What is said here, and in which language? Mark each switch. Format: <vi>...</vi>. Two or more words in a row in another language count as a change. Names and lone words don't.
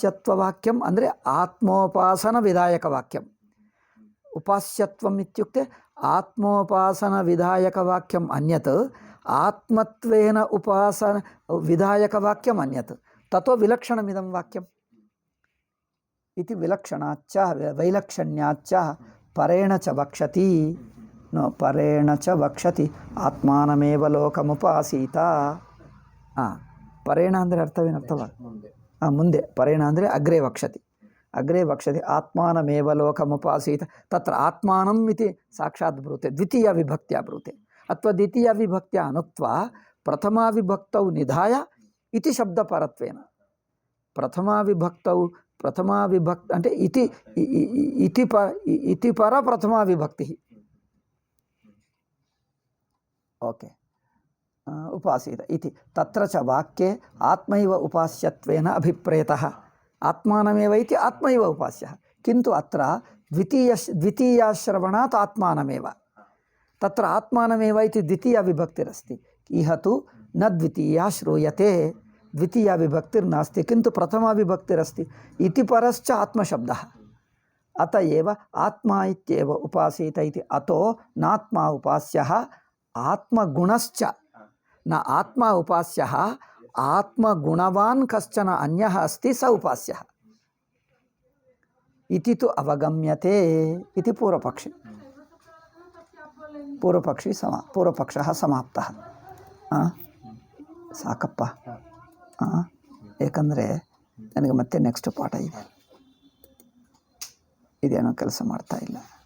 <sa>आत्मोपास्यत्ववाक्यम् ಅಂದರೆ आत्मोपासन विधायकवाक्यम् उपास्यत्वम् इत्युक्ते ಆತ್ಮೋಪಾಸನ ವಿಧಾಯಕ ವಾಕ್ಯಂ ಅನ್ಯತ್ ಆತ್ಮತ್ವೇನ ಉಪಾಸನ ವಿಧಾಯಕ ವಾಕ್ಯಂ ಅನ್ಯತ್ ತಥೋ ವಿಲಕ್ಷಣಮಿದಂ ವಾಕ್ಯಂ ಇತಿ ವಿಲಕ್ಷಣಾಚ್ಚ ವೈಲಕ್ಷಣ್ಯಾಚ್ಚ ಪರೇಣ ಚ ವಕ್ಷತಿ ಪರೇಣ ಚ ವಕ್ಷತಿ ಆತ್ಮಾನಮೇವ ಲೋಕಮುಪಾಸೀತ.</sa> <kn>ಪರೇಣ ಅಂದರೆ ಅರ್ಥವೇನರ್ಥವ?</kn> <sa>ಮುಂದೆ ಪರೇಣ ಅಂದರೆ ಅಗ್ರೆ ವಕ್ಷತಿ ಆತ್ಮಾನಮೇವ ಲೋಕಮುಪಾಸೀತ. ತತ್ರ ಆತ್ಮಾನಂ ಇತಿ ಸಾಕ್ಷಾತ್ ಬ್ರೂತೆ, ದ್ವಿತೀಯ ವಿಭಕ್ತಿಯ ಬ್ರೂತೆ ಅಥವಾ ದ್ವಿತೀಯ ವಿಭಕ್ತಿಯ ಅನುಕ್ತ್ವಾ ಪ್ರಥಮಾ ವಿಭಕ್ತೌ ನಿಧಾಯ ಇತಿ ಶಬ್ದಪರತ್ವೇನ. ಪ್ರಥಮಾ ವಿಭಕ್ತ అంటే ಇತಿ ಪರ ಪ್ರಥಮಾ ವಿಭಕ್ತಿ. ಓಕೆ, ಉಪಾಸೀತ ಇತಿ ತತ್ರ ಚ ವಾಕ್ಯೆ ಆತ್ಮೈವ ಉಪಾಸ್ಯತ್ವೇನ ಅಭಿಪ್ರೇತಃ. ಆತ್ಮಾನಮೇವ ಇತಿ ಆತ್ಮೈವ ಉಪಾಸ್ಯಃ ಕಿಂತು ಅತ್ರ ದ್ವಿತೀಯಾಶ್ರವಣಾತ್ ಆತ್ಮಾನಮೇವ. ತತ್ರ ಆತ್ಮಾನಮೇವ ಇತಿ ದ್ವಿತೀಯ ವಿಭಕ್ತಿರಸ್ತಿ. ಇಹ ತು ನ ದ್ವಿತೀಯ ಶ್ರೂಯತೆ, ದ್ವಿತೀಯ ವಿಭಕ್ತಿರ್ನಾಸ್ತಿ ಕಿಂತು ಪ್ರಥಮ ವಿಭಕ್ತಿರಸ್ತಿ. ಇತಿ ಪರಶ್ಚ ಆತ್ಮಶಬ್ದಃ ಅತ ಏವ ಆತ್ಮ ಇತ್ಯೇವ ಉಪಾಸೀತ ಇತಿ. ಅತೋ ನಾತ್ಮ ಉಪಾಸ್ಯಃ ಆತ್ಮಗುಣಶ್ಚ ನ ಆತ್ಮ ಉಪಾಸ್ಯಃ ಆತ್ಮಗುಣವಾನ್ ಕಶ್ಚನ ಅನ್ಯಃ ಅಸ್ತಿ ಸ ಉಪಾಸ್ಯಃ ಇತಿ ತು ಅವಗಮ್ಯತೆ ಇತಿ ಪೂರ್ವಪಕ್ಷಃ ಸಮಾಪ್ತಃ.</sa> <kn>ಸಾಕಪ್ಪ, ಏಕೆಂದರೆ ನನಗೆ ಮತ್ತೆ ನೆಕ್ಸ್ಟ್ ಪಾಠ ಇದೆ, ಇದೇನೋ ಕೆಲಸ ಮಾಡ್ತಾ ಇಲ್ಲ.</kn>